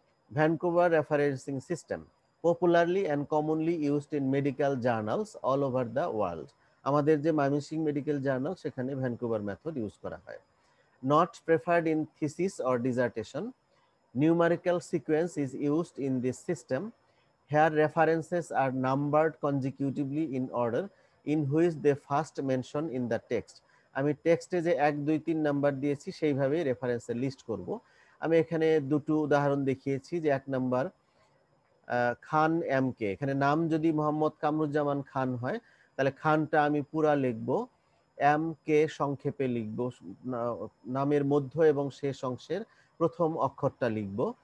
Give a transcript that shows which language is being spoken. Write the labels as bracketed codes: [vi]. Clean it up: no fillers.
[en] Vancouver referencing system, popularly and commonly used in medical journals all over the world. [bn] আমাদের যে Mymensingh medical journal, সেখানে Vancouver method use করা হয়। [en] Not preferred in thesis or dissertation. Numerical sequence is used in this system. Here references are numbered consecutively in order in which they first mention in the text. [bn] আমি টেক্সটে যে 1 2 3 number দিয়েছি সেইভাবেই রেফারেন্সের list করব। আমি এখানে দুটো উদাহরণ দেখিয়েছি যে 1 নাম্বার খান এম কে, এখানে নাম যদি মোহাম্মদ কামরুজ্জামান খান হয়, তাহলে খানটা আমি পুরা লিখব, এম কে সংক্ষেপে লিখব, নামের মধ্য এবং শেষ অংশের প্রথম অক্ষরটা লিখব।